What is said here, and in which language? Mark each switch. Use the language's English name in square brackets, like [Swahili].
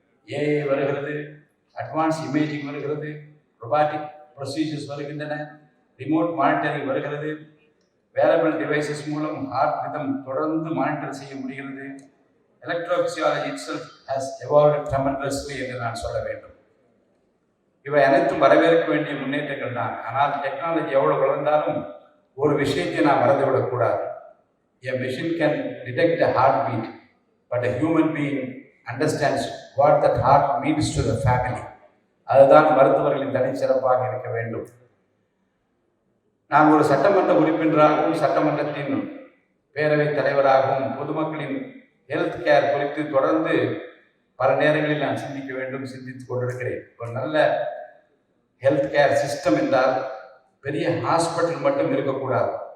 [Tamil] AI வருகிறது, advance imaging வருகிறது, robotic procedures வருகின்றன, ரிமோட் மானிட்டரிங் வருகிறது, வேரபிள் டிவைசஸ் மூலம் ஹார்ட் ரிதம் தொடர்ந்து மானிட்டர் செய்ய முடிகிறது. [English] electrophysiology itself has evolved tremendously [Tamil] என்று நான் சொல்ல வேண்டும். இவை அனைத்தும் வரவேற்க வேண்டிய முன்னேற்றங்கள் தான். ஆனால் டெக்னாலஜி எவ்வளவு வளர்ந்தாலும் ஒரு விஷயத்தை நாம் மறந்துவிடக்கூடாது. [English] A machine can detect a heartbeat, but a human being understands what that heart means to the family. [Tamil] அதுதான் மருத்துவர்களின் தனிச்சிறப்பாக இருக்க வேண்டும். நான் ஒரு சட்டமன்ற உறுப்பினராகவும் சட்டமன்றத்தின் பேரவைத் தலைவராகவும் பொதுமக்களின் ஹெல்த் கேர் குறித்து தொடர்ந்து பல நேரங்களில் நான் சிந்திக்க வேண்டும், சிந்தித்துக் கொண்டிருக்கிறேன். ஒரு நல்ல ஹெல்த் கேர் சிஸ்டம் என்றால் பெரிய ஹாஸ்பிட்டல் மட்டும் இருக்கக்கூடாது.